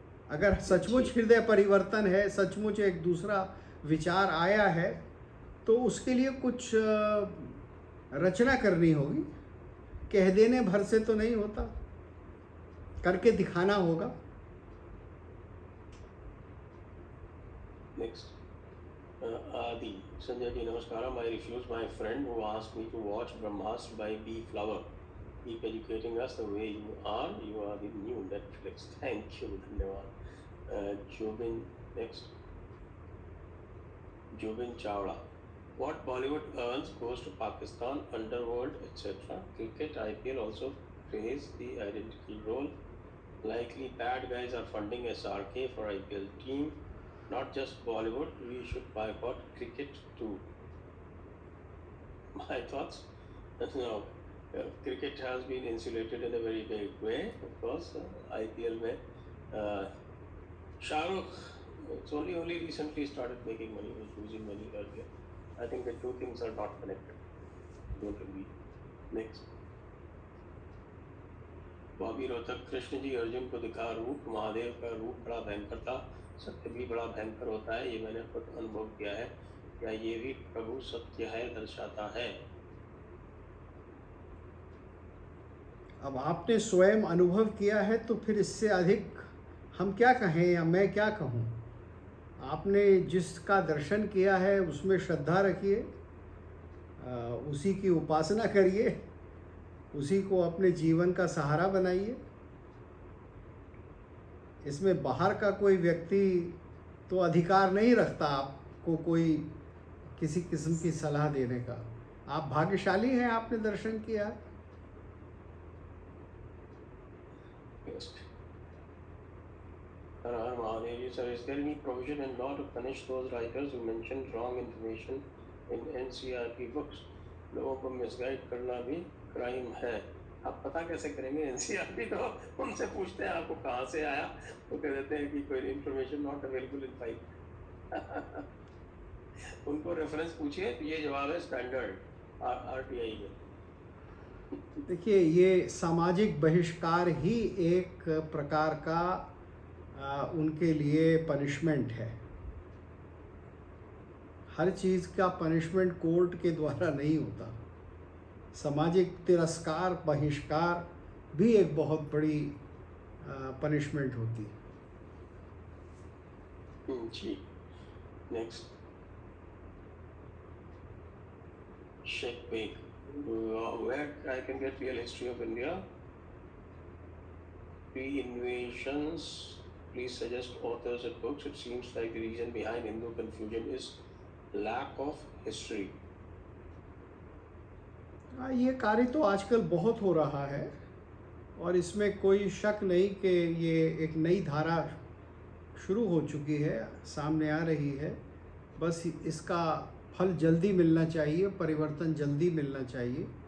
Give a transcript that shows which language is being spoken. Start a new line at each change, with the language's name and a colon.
Hindi: अगर सचमुच हृदय परिवर्तन है, सचमुच एक दूसरा विचार आया है, तो उसके लिए कुछ रचना करनी होगी। कह देने भर से तो नहीं होता, करके दिखाना होगा। नेक्स्ट, आदि, संजय जी नमस्कार।
English: I refuse my friend who asked me to watch Brahmastra by B. Flower. Keep educating us the way you are. You are the new Netflix. Thank you.
Hindi: धन्यवाद।
English: Jobin, next, Jobin Chawla. What Bollywood earns goes to Pakistan, underworld, etc. Cricket, IPL also plays the identical role. Likely bad guys are funding SRK for IPL team. not just Bollywood, we should boycott cricket too. My thoughts? No, cricket has been insulated in a very big way. Of course, IPL में Shahrukh, it's only recently started making money, was losing money earlier. I think the two things are not connected. Don't agree. Next.
Hindi: Bobby Rohtak, Krishna ji Arjun को दिखा रूप, महादेव का रूप बड़ा भयंकर था, सत्य भी बड़ा भयंकर होता है, ये मैंने खुद अनुभव किया है। क्या ये भी प्रभु सत्य है दर्शाता है? अब आपने स्वयं अनुभव किया है तो फिर इससे अधिक हम क्या कहें या मैं क्या कहूँ। आपने जिसका दर्शन किया है उसमें श्रद्धा रखिए, उसी की उपासना करिए, उसी को अपने जीवन का सहारा बनाइए। इसमें बाहर का कोई व्यक्ति तो अधिकार नहीं रखता आपको कोई किसी किस्म की सलाह देने का। आप भाग्यशाली हैं, आपने दर्शन किया।
English: Har Har Mahadev ji, sir, is there any provision in law to punish those writers who mention wrong information in NCRP books?
Hindi: लोगों को मिसगाइड करना भी क्राइम है। आप पता कैसे करेंगे? NCRP तो उनसे पूछते हैं आपको कहाँ से आया, वो कह देते हैं कि कोई
English: Information not available in file.
Hindi: उनको रेफरेंस पूछिए तो ये जवाब है स्टैंडर्ड RTI में। देखिए, ये सामाजिक बहिष्कार ही एक प्रकार का उनके लिए पनिशमेंट है। हर चीज़ का पनिशमेंट कोर्ट के द्वारा नहीं होता। सामाजिक तिरस्कार, बहिष्कार भी एक बहुत बड़ी पनिशमेंट होती है। जी, next.
English: Sheikh Baig, where I can get real history of India, pre-invasions, please suggest authors and books. It seems like the reason behind Hindu confusion is lack of history.
Hindi: ये कार्य तो आजकल बहुत हो रहा है और इसमें कोई शक नहीं कि ये एक नई धारा शुरू हो चुकी है, सामने आ रही है। बस इसका फल जल्दी मिलना चाहिए, परिवर्तन जल्दी मिलना चाहिए।